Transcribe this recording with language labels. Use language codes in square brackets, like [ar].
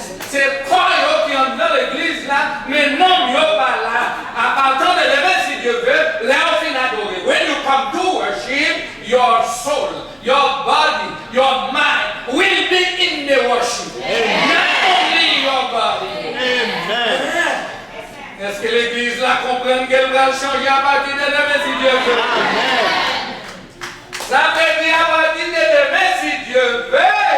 [fr] C'est quoi qui entre dans l'église là, mais non, il n'y a pas là. À partir de demain, si Dieu veut, là on finit d'adorer. [en] When you come to worship, your soul, your body, your mind will be in the worship. Not only your body. Amen. [fr] Est-ce que l'église là comprend qu'elle va changer à partir de demain, si Dieu veut? Amen. Ça veut dire à partir de demain, si Dieu veut.